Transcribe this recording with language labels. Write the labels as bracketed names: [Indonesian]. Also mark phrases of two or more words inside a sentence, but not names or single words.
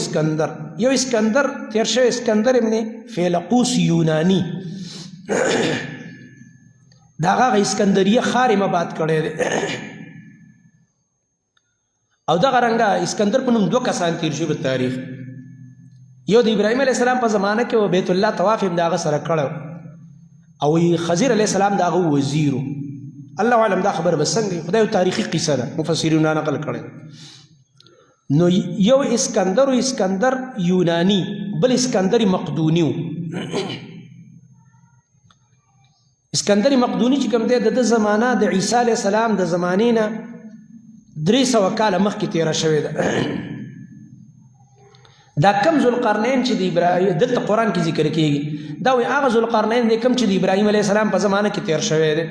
[Pashto] اسکندر یو اسکندر تیر شوی اسکندر ابن فیلقوس یونانی د هغه اسکندریه ښار یې مباد کړی دی او دغه رنګه اسکندر په نوم دوه کسان تیر شوي په تاریخ. یو د ابراهیم [Arabic] علیه السلام [Pashto] په زمانه کې و بیت الله طواف یې د هغه سره کړی او خضر علیه السلام د هغه وزیر و. [Arabic] الله اعلم [Pashto] دا خبره به څنګه خدای یو تاریخي قصه ده مفسرینو نقل کړی. نو یو اسکندر و اسکندر یونانی بل اسکندر مقدونی و. اسکندر مقدونی چې کوم دی د ده زمانه د عیسی [Arabic] علیه السلام [Pashto] د زمانې نه 300 کاله مخکې تیره شوې ده. دا کم ذوالقرنین چې د ابراهیم دلته قرآن کې ذکر کېږي دا وایي هغه ذوالقرنین دی کم چې د ابراهیم [Arabic] علیه السلام [Pashto] په زمانه کې تیر شوی دی.